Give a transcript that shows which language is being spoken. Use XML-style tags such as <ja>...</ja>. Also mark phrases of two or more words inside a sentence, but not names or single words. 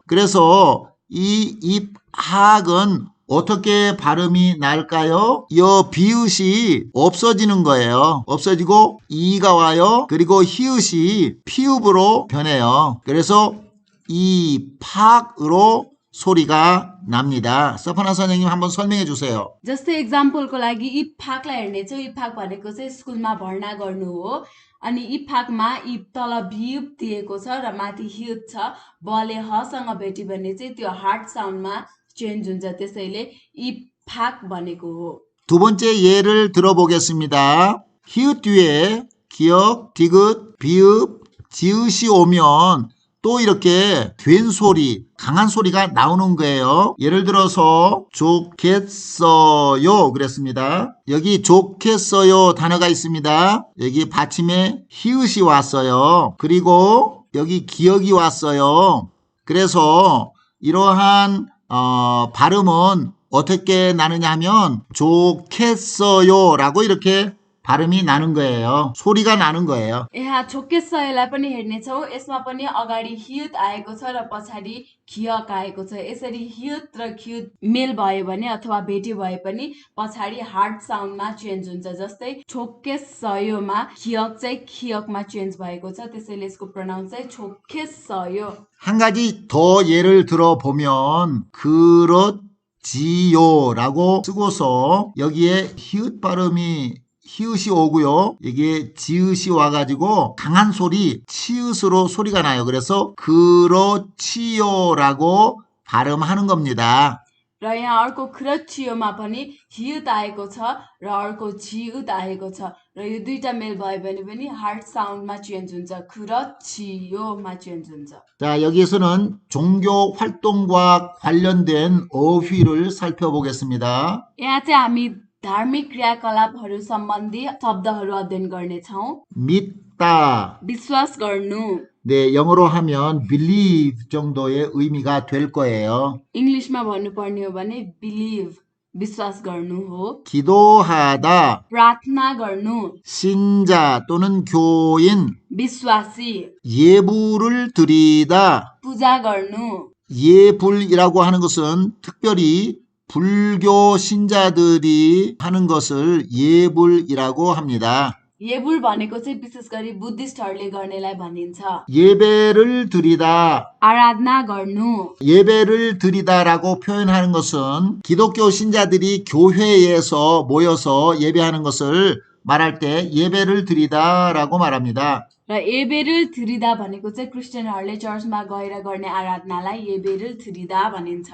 <ko>그래서 이 입학은 어떻게 발음이 날까요? 이 비읍이 없어지는 거예요. 없어지고 이가 와요. 그리고 히읗이 피읍으로 변해요. 그래서 입학으로 소리가 납니다. 서퍼나 선생님 한번 설명해 주세요.</ko> <ne>जस्तै एक्जाम्पलको लागि इफाकलाई हेर्नेछौँ। इफाक भनेको चाहिँ स्कुलमा भर्ना गर्नु हो। अनि इफाकमा इफ तल भिप दिएको छ र माथि हित छ। बले हसँग भेट्यो भने चाहिँ त्यो</ne> <en>hard soundमा</en> <ne>चेन्ज हुन्छ। त्यसैले इफाक भनेको हो।</ne> <ko>두 번째 예를 들어보겠습니다. 히읗 뒤에 기역, 디귿, 비읍, 지읒이 오면 또 이렇게 된 소리, 강한 소리가 나오는 거예요. 예를 들어서 좋겠어요 그랬습니다. 여기 좋겠어요 단어가 있습니다. 여기 받침에 히읗이 왔어요. 그리고 여기 기역이 왔어요. 그래서 이러한 발음은 어떻게 나느냐 하면 좋겠어요 라고 이렇게 발음이 나는 거예요. 소리가 나는 거예요.</ko> <ne>यहाँ छोकेसयलाई पनि हेर्नेछौँ। यसमा पनि अगाडि हित आएको छ र पछाडि खियक आएको छ। यसरी हित र खियत मेल भयो भने अथवा भेट्यो भए पनि पछाडि</ne> <en>hard soundमा</en> <ne>चेन्ज हुन्छ। जस्तै छोकेसयोमा खियक चाहिँ खियकमा चेन्ज भएको छ। त्यसैले यसको प्रोनाउन चाहिँ छोकेसयो।</ne> <ko>한 가지 더 예를 들어보면 그렇지요라고 쓰고서 여기에 히읗 발음이 히읗이 오고요. 이게 지읒이 와가지고 강한 소리, 치읒으로 소리가 나요. 그래서 그렇지요라고 발음하는 겁니다.</ko> <ne>र यहाँ अर्को 크러치요मा पनि हित आएको छ र अर्को जिउत आएको छ र यो दुईटा मेल भयो भने पनि</ne> <en>hard soundमा</en> <ne>चेन्ज हुन्छ। 크러치요मा चेन्ज हुन्छ।</ne> <ko>자, 여기에서는 종교 활동과 관련된 어휘를 살펴보겠습니다.</ko> <ne>यहाँ चाहिँ हामी धार्मिक क्रियाकलापहरू सम्बन्धी शब्दहरू अध्ययन गर्नेछौँ।</ne> <ko>믿다.</ko> <ne>विश्वास गर्नु।</ne> <ko>네, 영어로 하면 believe 정도의 의미가 될 거예요.</ko> <ne>इङ्ग्लिसमा भन्नुपर्ने हो भने बिलिभ, विश्वास गर्नु हो</ne> <ko>기도하다,</ko> <ne>प्रार्थना गर्नु</ne> <ko>신자 또는 교인,</ko> <ne>विश्वासी</ne> <ko>예불을 드리다.</ko> <ne>पूजा गर्नु</ne> <ko>예불이라고 하는 것은 특별히 불교 신자들이 하는 것을 예불이라고 합니다.</ko> <ne>येबुल भनेको चाहिँ विशेष गरी बुद्धिस्टहरूले गर्नेलाई भनिन्छ</ne> <ko>예배를 드리다,</ko> <ne>आराधना गर्नु</ne> <ko>예배를 드리다라고 표현하는 것은 기독교 신자들이 교회에서 모여서 예배하는 것을 말할 때 예배를 드리다라고 말합니다.</ko> <ne>र एबेरिल थिरिदा भनेको चाहिँ क्रिस्चियनहरूले चर्चमा गएर गर्ने आराधनालाई एबेरिल थिरिदा भनिन्छ</ne>